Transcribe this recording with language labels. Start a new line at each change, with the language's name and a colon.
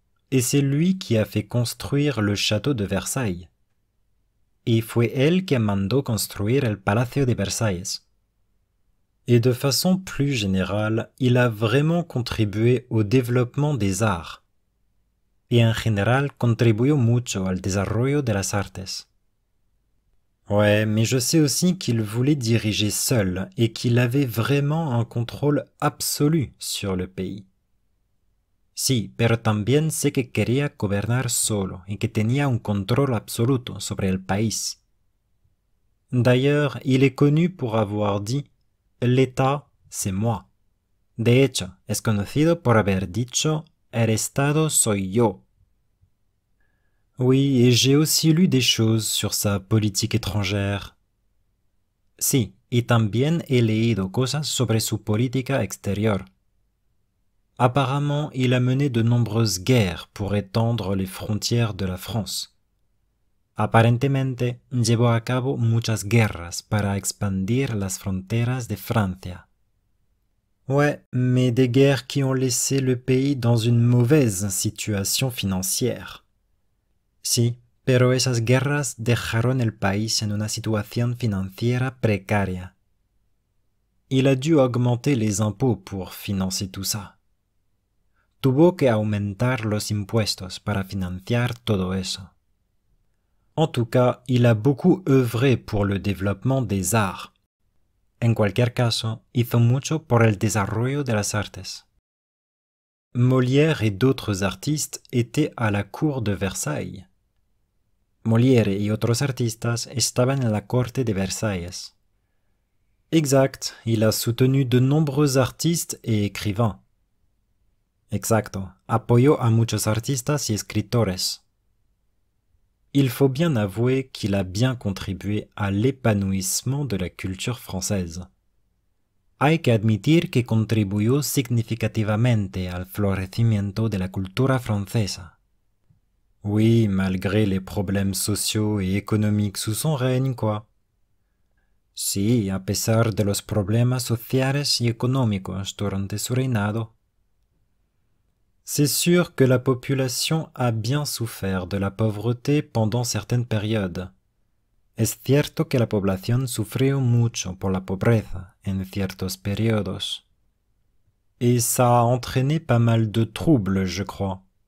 French: Et c'est lui qui a fait construire le château de Versailles.
Spanish: Y fue él quien mandó construire el Palacio de Versailles.
French: Et de façon plus générale, il a vraiment contribué au développement des arts.
Spanish: Y en general contribuyó mucho al desarrollo de las artes.
French: Ouais, mais je sais aussi qu'il voulait diriger seul et qu'il avait vraiment un contrôle absolu sur le pays.
Spanish: Sí, pero también sé que quería gobernar solo y que tenía un control absoluto sobre el país.
French: D'ailleurs, il est connu pour avoir dit « L'État, c'est moi ».
Spanish: De hecho, es conocido por haber dicho « El Estado soy yo ».
French: Oui, et j'ai aussi lu des choses sur sa politique étrangère.
Spanish: Sí, y también he leído cosas sobre su política exterior.
French: Apparemment, il a mené de nombreuses guerres pour étendre les frontières de la France.
Spanish: Aparentemente, llevó a cabo muchas guerras para expandir las fronteras de Francia.
French: Ouais, mais des guerres qui ont laissé le pays dans une mauvaise situation financière.
Spanish: Sí, pero esas guerras dejaron el país en una situación financiera precaria.
French: Il a dû augmenter les impôts pour financer tout ça.
Spanish: Tuvo que aumentar los impuestos para financiar todo eso.
French: En tout cas, il a beaucoup œuvré pour le développement des arts.
Spanish: En cualquier caso, hizo mucho por el desarrollo de las artes.
French: Molière et d'autres artistes étaient à la cour de Versailles.
Spanish: Molière y otros artistas estaban en la corte de Versailles.
French: Exact, il a soutenu de nombreux artistes et écrivains.
Spanish: Exacto, apoyó a muchos artistas y escritores.
French: Il faut bien avouer qu'il a bien contribué à l'épanouissement de la culture française.
Spanish: Hay que admitir que contribuyó significativamente al florecimiento de la cultura francesa.
French: Oui, malgré les problèmes sociaux et économiques sous son règne, quoi.
Spanish: Sí, a pesar de los problemas sociales y económicos durante su reinado.
French: C'est sûr que la population a bien souffert de la pauvreté pendant certaines périodes.
Spanish: Es cierto que la población sufrió mucho por la pobreza en ciertos periodos.
French: Et ça a entraîné pas mal de troubles, je crois.